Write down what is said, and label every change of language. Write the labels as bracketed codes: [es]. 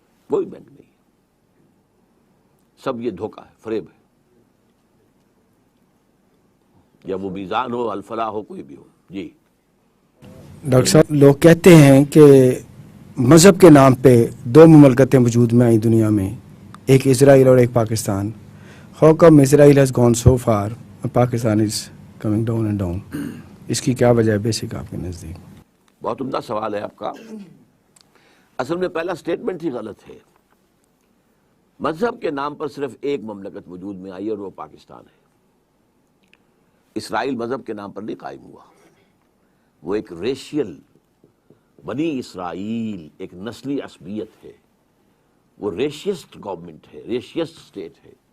[ur] کوئی بینک نہیں، سب یہ دھوکہ ہے، فریب ہے. یا وہ میزان ہو، الفلاح ہو، کوئی بھی ہو. جی ڈاکٹر صاحب، لوگ کہتے ہیں کہ مذہب کے نام پہ 2 مملکتیں وجود میں آئیں دنیا میں، ایک اسرائیل اور ایک Pakistan. [en] How come Israel has gone so far and Pakistan is coming down and down؟ [ur] اس کی کیا وجہ ہے بیسک آپ کے نزدیک؟ بہت عمدہ سوال ہے آپ کا. اصل میں پہلا سٹیٹمنٹ ہی غلط ہے. مذہب کے نام پر صرف ایک مملکت وجود میں آئی اور وہ پاکستان ہے. اسرائیل مذہب کے نام پر نہیں قائم ہوا، وہ ایک ریشیل، بنی اسرائیل ایک نسلی عصبیت ہے، وہ ریشیسٹ گورنمنٹ ہے، ریشیسٹ اسٹیٹ ہے.